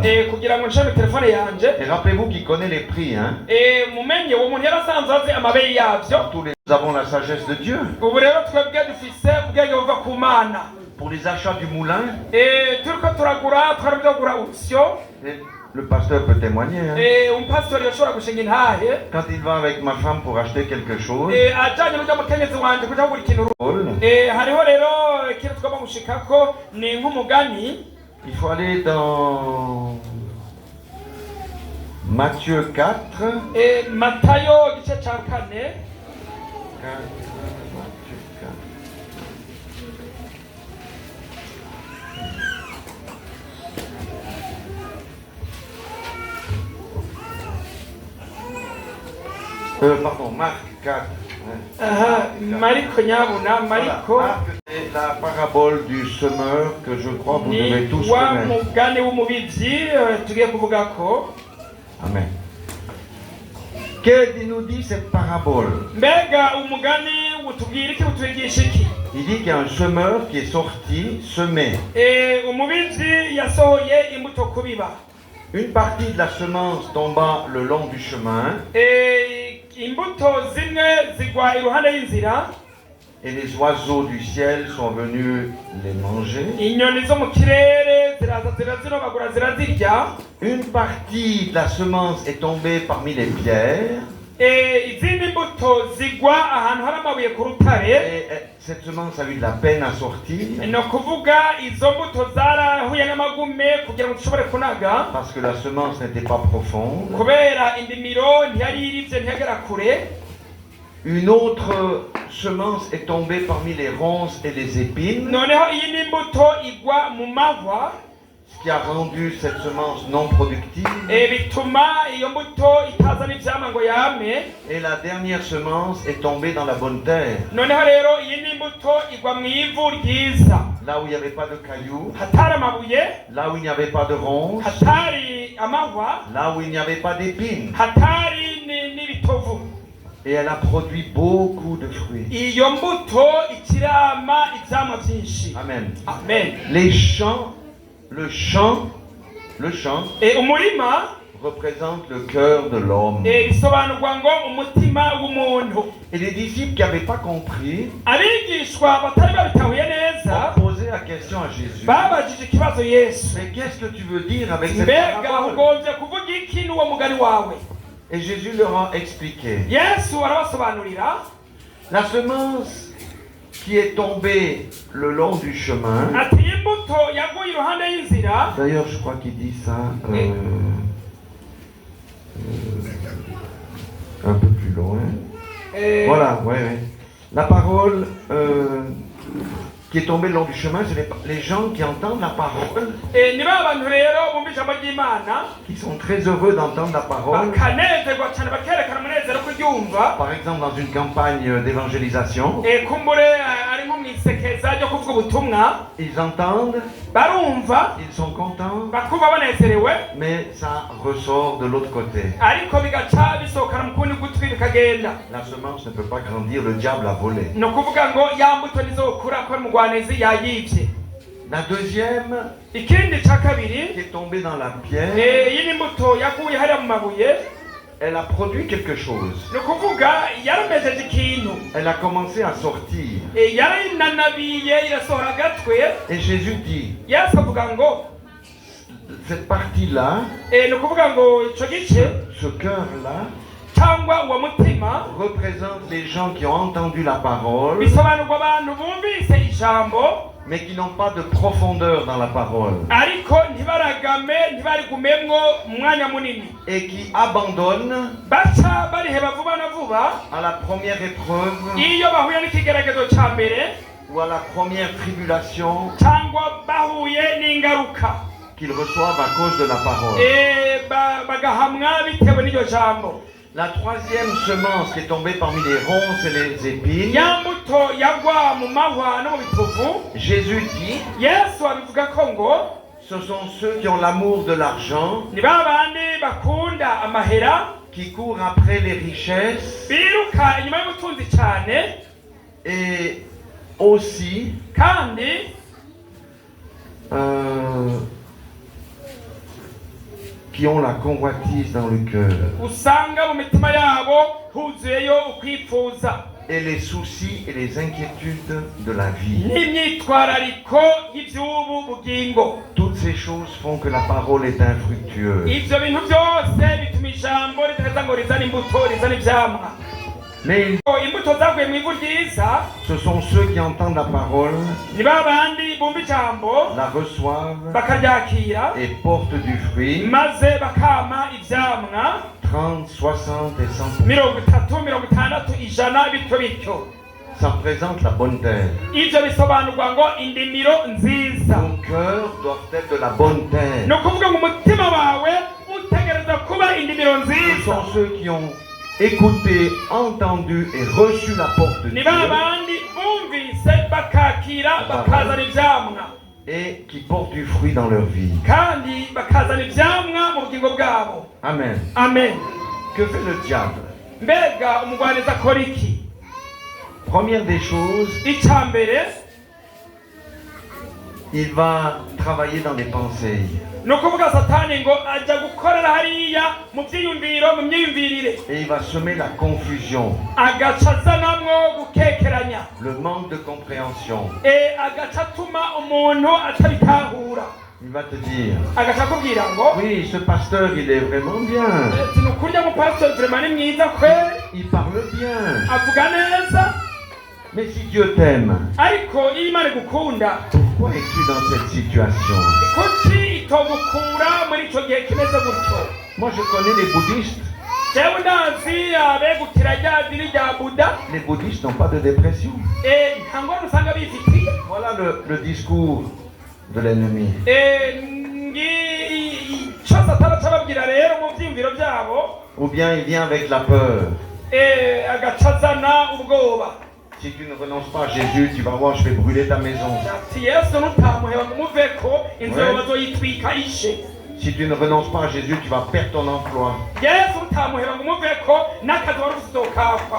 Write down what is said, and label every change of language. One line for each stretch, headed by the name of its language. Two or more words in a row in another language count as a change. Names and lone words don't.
Rundi: kugira ngo nshire telefone yanje.
French: Et rappelez-vous qu'il connaît les prix, hein?
Rundi: mumenye uwo muntu yarasanzwe azi amabeyi yabyo.
French: Nous avons la sagesse de Dieu.
Rundi: ubu rero twebwe dufise ubwenge buva ku mana.
French: Pour les achats du moulin,
Rundi: turiko turagura twarabyo urusyo.
French: le pasteur peut témoigner, hein?
Rundi: umupasitori yashobora gushinga intahe.
French: Quand il va avec ma femme pour acheter quelque chose,
Rundi: ajanye n'ujya mukenyezi wanje kuja kugura ikintu. hariho rero ikintu tugomba gushikako ni nk'umugani.
French: il faut aller dans Matthieu 4.
Rundi: Matayo igice ca 4.
French: Pardon, Marc 4.
Rundi: Mariko nyabuna, Mariko.
French: Voilà, Marc, c'est la parabole du semeur que je crois vous devez tous
Rundi: ni wa
French: connaître.
Rundi: mugani w'umubivyi tugiye kuvugako. Amen.
French: Qu'est-ce qu'il nous dit cette parabole?
Rundi: mbega umugani utubwira iki utwigisha iki?
French: Il dit qu'il y a un semeur qui est sorti semer.
Rundi: umubivyi yasohoye imbuto kubiba.
French: Une partie de la semence tomba le long du chemin.
Rundi: imbuto zimwe zigwa iruhande y'inzira.
French: Et les oiseaux du ciel sont venus les manger.
Rundi: inyoni zo mu kirere ziraza zirazirobagura zirazirya.
French: Une partie de la semence est tombée parmi les pierres.
Rundi: izindi mbuto zigwa ahantu hari amabuye ku rutare.
French: Et cette semence a eu de la peine à sortir.
Rundi: ni ukuvuga izo mbuto zarahuye n'amagume kugira ngo zishobore kunaga.
French: Parce que la semence n'était pas profonde.
Rundi: kubera indimiro ntiyari irivye ntiyagera kure.
French: Une autre semence est tombée parmi les ronces et les épines.
Rundi: noneho iyi ni imbuto igwa mu mahwa.
French: ce qui a rendu cette semence non productive.
Rundi: bituma iyo mbuto itazana ivyamwa ngo yame.
French: Et la dernière semence est tombée dans la bonne terre.
Rundi: Noneho rero iyi ni imbuto igwa mu ivu ryiza,
French: Là où il n'y avait pas de cailloux,
Rundi: hatari amabuye,
French: là où il n'y avait pas de ronces,
Rundi: hatari amahwa,
French: là où il n'y avait pas d'épines.
Rundi: hatari n'ibitovu.
French: Et elle a produit beaucoup de fruits.
Rundi: Iyo mbuto ikirama ivyamwa vyinshi. Amen. Amen.
French: Les champs, le champ
Rundi: Umurima
French: représente le cœur de l'homme.
Rundi: bisobanurwa ngo umutima w'umuntu.
French: Et les disciples qui n'avaient pas compris
Rundi: Abigishwa batari babitahuye neza
French: ont posé la question à Jésus.
Rundi: babajije ikibazo Yesu,
French: Mais qu'est-ce que tu veux dire avec cette
Rundi: mbega
French: parole?
Rundi: ugomvye kuvuga iki n'uwo mugani wawe?
French: Et Jésus leur a expliqué.
Rundi: Yesu arabasobanurira
French: La semence qui est tombée le long du chemin.
Rundi: ati imbuto yaguye iruhande y'inzira.
French: D'ailleurs, je crois qu'il dit ça un peu plus loin. Voilà, ouais. La parole qui est tombée le long du chemin, c'est les gens qui entendent la parole,
Rundi: Ni ba bantu rero bumva ijambo ry'Imana
French: qui sont très heureux d'entendre la parole.
Rundi: bakanezerwa cyane bakerekana umunezero kuryumva.
French: Par exemple, dans une campagne d'évangélisation,
Rundi: Kumbure ari nko mu isekeza ryo kuvuga ubutumwa,
French: ils entendent,
Rundi: barumva
French: ils sont contents,
Rundi: bakumva banezerewe,
French: mais ça ressort de l'autre côté.
Rundi: ariko bigaca bisohokana mu kundi gutwi bikagenda.
French: La semence ne peut pas grandir, le diable a volé.
Rundi: Ni ukuvuga ngo ya mbuto ntizokura ko umugwanezi yayivye.
French: La deuxième,
Rundi: Ikindi ca kabiri,
French: qui est tombée dans la pierre,
Rundi: iyi ni imbuto yaguye hariya mu mabuye.
French: elle a produit quelque chose.
Rundi: Ni ukuvuga yaramejeje ikintu,
French: Elle a commencé à sortir.
Rundi: yarayinanabiye irasohora agatwe.
French: Et Jésus dit,
Rundi: Yesu avuga ngo
French: cette partie-là,
Rundi: ni ukuvuga ngo ico gice
French: ce cœur-là,
Rundi: cyangwa uwo mutima
French: représente les gens qui ont entendu la parole,
Rundi: bisobanurwa abantu bumvise ijambo
French: mais qui n'ont pas de profondeur dans la parole,
Rundi: ariko ntibarigumemwo umwanya munini,
French: et qui abandonnent
Rundi: baca bariheba vuba na vuba
French: à la première épreuve
Rundi: iyo bahuye n'ikigeragezo ca mbere
French: ou à la première tribulation
Rundi: cyangwa bahuye n'ingaruka
French: qu'ils reçoivent à cause de la parole.
Rundi: bagahamwa bitewe n'iryo jambo.
French: La troisième semence qui est tombée parmi les ronces et les épines,
Rundi: Ya mbuto yagwa mu mahwa no mu bitovu,
French: Jésus dit,
Rundi: Yesu abivuga ko ngo
French: ce sont ceux qui ont l'amour de l'argent,
Rundi: ni ba bandi bakunda amahera,
French: qui courent après les richesses,
Rundi: biruka inyuma y'ubutunzi cyane,
French: et aussi
Rundi: kandi
French: qui ont la convoitise dans le cœur,
Rundi: usanga mu mitima yabo huzuyeyo ukwipfuza
French: et les soucis et les inquiétudes de la vie.
Rundi: n'imyitwarariko y'iby'ubu bugingo.
French: Toutes ces choses font que la parole est infructueuse.
Rundi: Ivyo bintu byose bituma ijambo ritaheza ngo rizane imbuto, rizane ivyamwa.
French: Mais
Rundi: Imbuto zaguye mu ivu ryiza,
French: ce sont ceux qui entendent la parole,
Rundi: ni ba bandi bumva ijambo
French: la reçoivent
Rundi: bakaryakira
French: et portent du fruit,
Rundi: maze bakama ivyamwa
French: 30, 60 et 100%.
Rundi: 30, 60, 100 bityo bityo.
French: Ça représente la bonne terre.
Rundi: Ivyo bisobanurwa ngo indimiro nziza.
French: Ton cœur doit être de la bonne terre.
Rundi: Ni ukuvuga ngo umutima wawe utegereza kuba indimiro
French: Ce
Rundi: nziza.
French: sont ceux qui ont écouté, entendu et reçu la porte de
Rundi: Ni
French: Dieu
Rundi: ba bandi bumvise bakakira bakazana ivyamwa
French: et qui portent du fruit dans leur vie.
Rundi: kandi bakazana ivyamwa mu bugingo bwabo. Amen. Amen.
French: Que fait le diable?
Rundi: Mbega umugwaneza akora iki?
French: Première des choses,
Rundi: Icya mbere,
French: il va travailler dans les pensées.
Rundi: ni ukuvuga satani ngo ajya gukorera hariya mu byiyumviro, mu myiyumvirire,
French: Et il va semer la confusion,
Rundi: agaca azanamwo gukekeranya,
French: le manque de compréhension.
Rundi: agaca atuma umuntu atabitahura,
French: Il va te dire,
Rundi: agaca akubwira ngo
French: oui, ce pasteur, il est vraiment bien.
Rundi: ni ukurya mupasiteri vraiment ni mwiza kweli,
French: Il parle bien.
Rundi: avuga neza,
French: Mais si Dieu t'aime,
Rundi: ariko iyo Imana igukunda
French: pourquoi es-tu dans cette situation?
Rundi: kuki itogukura muri icyo gihe kimeze gutyo?
French: Moi, je connais les bouddhistes.
Rundi: jewe ndazi abegukira rya dini rya buda,
French: Les bouddhistes n'ont pas de dépression.
Rundi: nta ngorane usanga bifitiye.
French: Voilà le discours de l'ennemi.
Rundi: kugira rero mu byiyumviro byabo
French: ou bien il vient avec la peur.
Rundi: agacazana ubwoba.
French: Si tu ne renonces pas à Jésus, tu vas voir, je vais brûler ta maison.
Rundi: ati yesu nutamuheba ngo umuveko inzu yawe bazoyitwika ishe.
French: Si tu ne renonces pas à Jésus, tu vas perdre ton emploi.
Rundi: yesu nutamuheba ngo umuveko n'akazi wari ufite ukapfa.